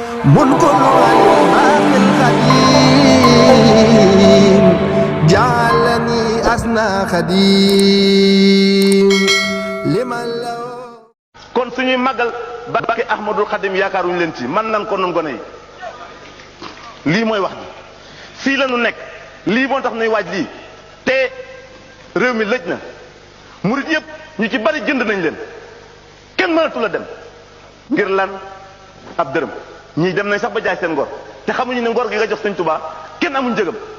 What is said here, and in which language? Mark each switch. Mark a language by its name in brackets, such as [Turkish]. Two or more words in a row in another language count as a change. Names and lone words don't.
[Arabic] ملك الباقي القديم جعلني أسنى خديم لمن لو [Wolof] kon suñuy màggal barke Ahmadul Xadim yaakaaruñu leen ci man nan ko noonu gone yi lii mooy wax ji fii la ñu nekk lii moo tax nuy waaj lii te réew mi lëj na murit yëpp ñu ci bari jënd nañ leen kenn mënatu la dem ngir lan ab dërëm ñii dem nañ sax ba jaay seen ngor te xamuñu ne ngor gi nga jox Sëñ Tuubaa kenn amuñ njëgam